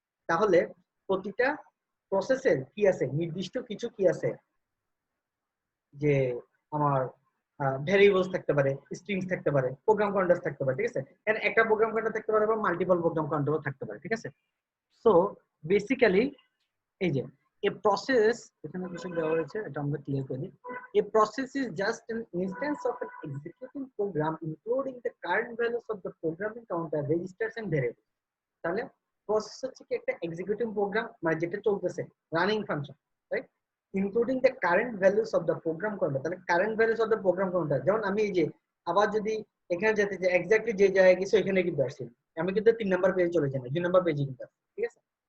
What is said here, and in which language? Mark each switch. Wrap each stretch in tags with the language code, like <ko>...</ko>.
<bn>তাহলে প্রতিটা প্রসেসের কি আছে, নির্দিষ্ট কিছু কি আছে, যে আমার ভ্যারিয়েবলস থাকতে পারে, স্ট্রিংস থাকতে পারে, প্রোগ্রাম কাউন্টার থাকতে পারে, ঠিক আছে। এর একটা প্রোগ্রাম কাউন্টার থাকতে পারে বা মাল্টিপল প্রোগ্রাম কাউন্টারও থাকতে পারে, ঠিক আছে। সো বেসিক্যালি এই যে a process, এখানে কিছু দেওয়া হয়েছে, এটা আমরা ক্লিয়ার করি।</bn> <en>A process is just an instance of an executing program including the current values of the programming counter, registers and variables.</en> <bn>তাহলে প্রসেস হচ্ছে কি একটা এক্সিকিউটিং প্রোগ্রাম, মানে যেটা চলতেছে, running function, right,</bn> <en>Including the current values of the program counter.</en> <bn>তাহলে</bn> <en>current values of the program counter,</en> <bn>যেমন আমি এই যে আবার যদি এখানে যেতে যে এক্স্যাক্টলি যে জায়গায় গেছি ওইখানে কিন্তু আসছি, আমি কিন্তু 3 নম্বর পেজে চলে যাই না, 2 নম্বর পেজে কিন্তু আসছি, ঠিক আছে।</bn>